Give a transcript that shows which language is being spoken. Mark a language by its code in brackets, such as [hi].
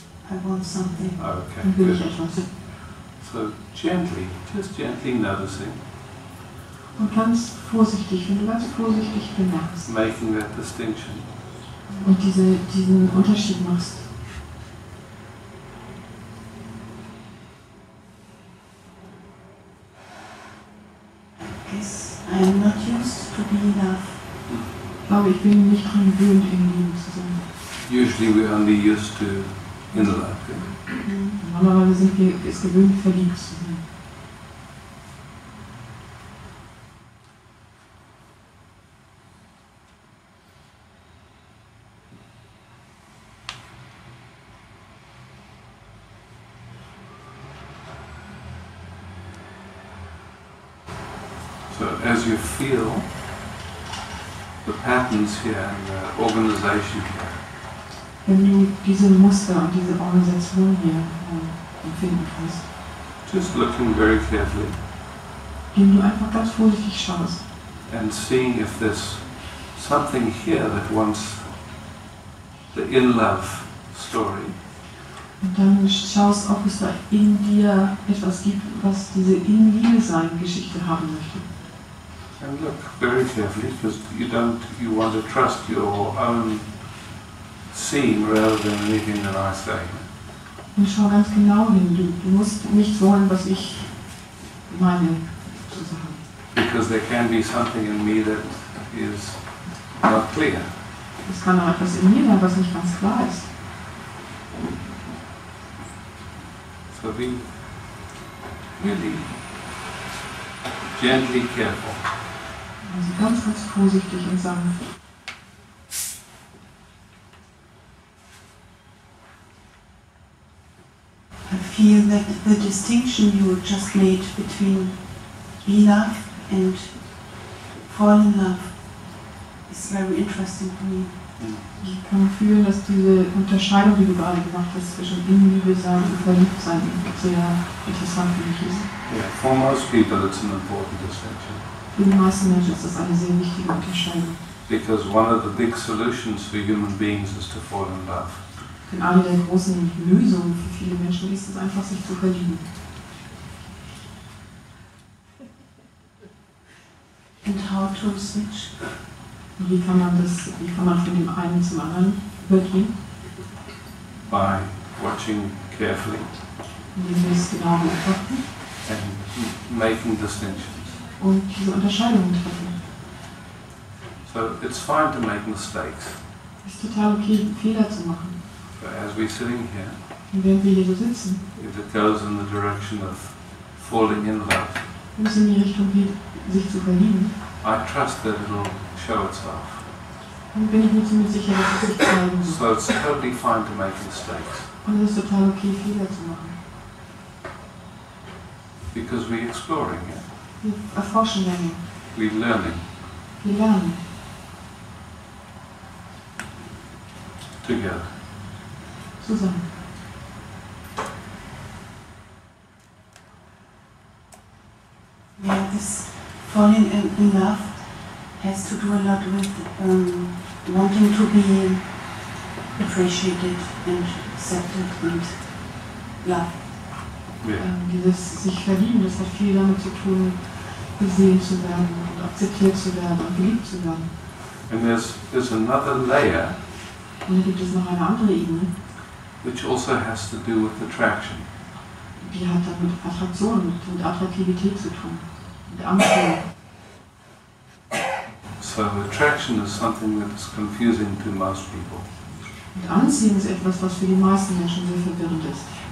[en] I want something. okay. [de] will ich [en] Good. [de] etwas. [en] So gently, just gently noticing [de] Und ganz vorsichtig, wenn du ganz vorsichtig bemerkst [en] making that distinction, [de] und diesen Unterschied machst. [en] Yes, I am not used to be enough. [de] Ich glaube, ich bin nicht dran gewöhnt, im Leben zu sein. [en] usually we're only used to in love. [de] Normalerweise sind wir es gewöhnt, verliebt zu sein. [en] So as you feel the patterns here and the organization here, [de] Wenn du diese Muster und diese Organisation hier empfinden kannst, [en] just looking very carefully [de] indem du einfach ganz vorsichtig schaust [en] and seeing if there's something here that wants the in-love story, [de] und dann schaust, ob es da in dir etwas gibt, was diese In-Liebe-Sein-Geschichte haben möchte. [en] and look very carefully because you want to trust your own seeing rather than anything that I say. [de] Und schau ganz genau hin. Du musst nicht wollen, was ich meine, zu sagen. [en] Because there can be something in me that is not clear. [de] Es kann auch etwas in mir sein, was nicht ganz klar ist. [en] So be really gently careful. [de] Also ganz, ganz vorsichtig und sanft. [en] I feel that the distinction you just made between be love and fall in love is very interesting for me. [de] Ich kann fühlen, dass diese Unterscheidung, die du gerade gemacht hast, zwischen In-Liebe sein und Verliebtsein sehr interessant für mich ist. [en] Yeah, for most people it's an important distinction. [de] Für die meisten Menschen ist das eine sehr wichtige Unterscheidung. [en] Because one of the big solutions for human beings is to fall in love. [de] Denn eine der großen Lösungen für viele Menschen ist es einfach, sich zu verlieben. [en] And how to switch? [de] Und wie kann man von dem einen zum anderen übergehen? [en] By watching carefully [de] Indem wir es genau beobachten [en] and making distinctions. [de] und diese Unterscheidungen treffen. [en] So it's fine to make mistakes. [de] Es ist total okay, Fehler zu machen. [en] But as we're sitting here, [de] Und während wir hier so sitzen, [en] if it goes in the direction of falling in love, [de] wenn es in die Richtung geht, sich zu verlieben, [en] I trust that it'll show itself. [de] dann bin ich mir ziemlich sicher, dass es sich zeigen wird. [en] So it's totally fine to make mistakes [de] Und es ist total okay, Fehler zu machen. [en] because we're exploring it, [de] Wir erforschen Dinge, [en] we're learning [de] wir lernen [en] together. [de] zusammen. [en] Yeah, this falling in love has to do a lot with wanting to be appreciated and accepted and loved. Yeah. [de] Dieses sich verlieben, das hat viel damit zu tun, gesehen zu werden und akzeptiert zu werden und geliebt zu werden. [en] And there's another layer [de] Und dann gibt es noch eine andere Ebene, [en] which also has to do with attraction. [de] die hat dann mit Attraktion, mit Attraktivität zu tun, mit Anziehung. [en] So attraction is something that's confusing to most people. [de] Und Anziehen ist etwas, was für die meisten Menschen sehr verwirrend ist.